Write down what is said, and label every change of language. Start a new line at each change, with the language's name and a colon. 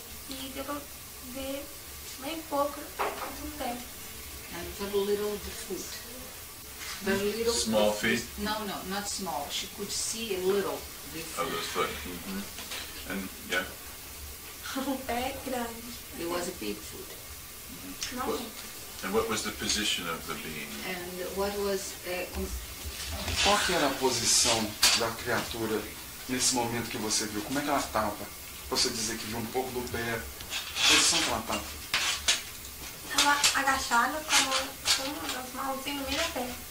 Portuguese: E deu pra ver bem pouco do pé.
English: And very little the foot. Very little. Small feet? No, not small. She could see a little the Of foot. the foot. Mm-hmm. And yeah.
Portuguese: O pé grande.
English: It was a big foot.
Portuguese: Não
English: Well,
Portuguese: muito.
English: and what was the position of the being? And what was
Portuguese: Qual que era a posição da criatura nesse momento que você viu? Como é que ela estava? Você dizer que viu um pouco do pé. A posição que ela estava? Estava agachada com as mãozinhas no meio da pé.